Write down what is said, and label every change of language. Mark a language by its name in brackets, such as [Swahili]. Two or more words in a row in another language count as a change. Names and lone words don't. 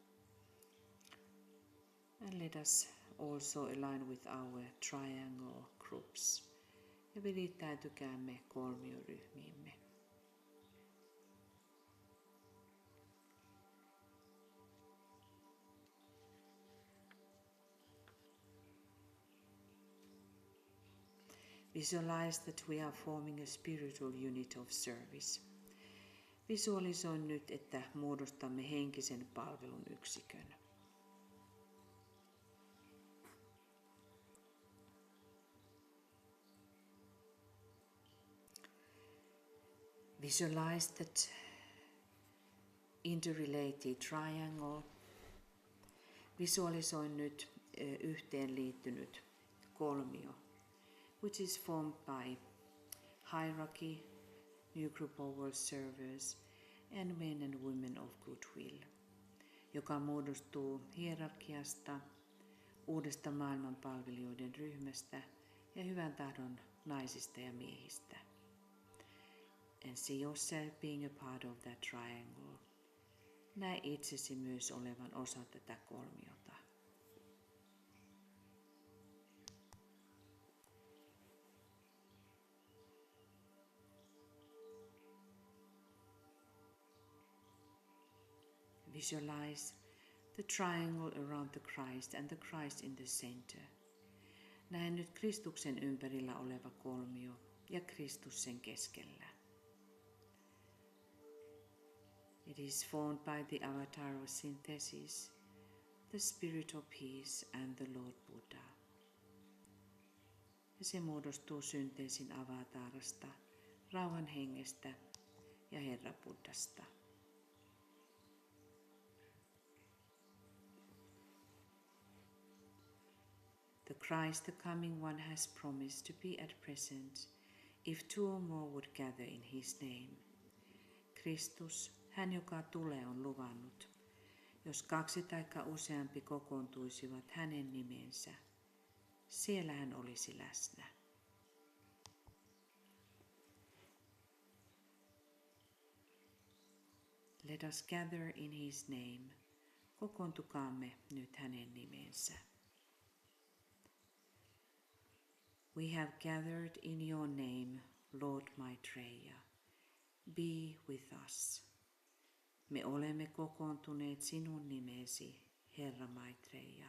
[English] And let us also align with our triangle groups. [Finnish] Ja virittäytykäämme kolmioryhmiimme. [English] Visualize that we are forming a spiritual unit of service. [Finnish] Visualisoin nyt, että muodostamme henkisen palvelun yksikön. [English] Visualize that interrelated triangle. [Finnish] Visualisoin nyt yhteen liittynyt kolmio, [English] which is formed by hierarchy, new group of world servers, and men and women of goodwill, [Finnish] joka muodostuu hierarkiasta, uudesta maailmanpalvelijoiden ryhmästä ja hyvän tahdon naisista ja miehistä. [English] And see yourself being a part of that triangle. [Finnish] Näe itsesi myös olevan osa tätä kolmiota. [English] Visualize the triangle around the Christ and the Christ in the center. [Finnish] Näe nyt Kristuksen ympärillä oleva kolmio ja Kristus sen keskellä. [English] It is formed by the avatar of synthesis, the spirit of peace and the Lord Buddha. [Finnish] Ja se muodostuu synteesin avatarasta, rauhan hengestä ja Herra Buddhasta. [English] The Christ, the coming one, has promised to be at present if two or more would gather in his name. [Finnish] Kristus, hän joka tulee, on luvannut, jos 2 tai useampi kokoontuisivat hänen nimensä, siellä hän olisi läsnä. [English] Let us gather in his name. [Finnish] Kokoontukaamme nyt hänen nimensä. [English] We have gathered in your name, Lord Maitreya. Be with us. [Finnish] Me olemme kokoontuneet sinun nimesi, Herra Maitreya.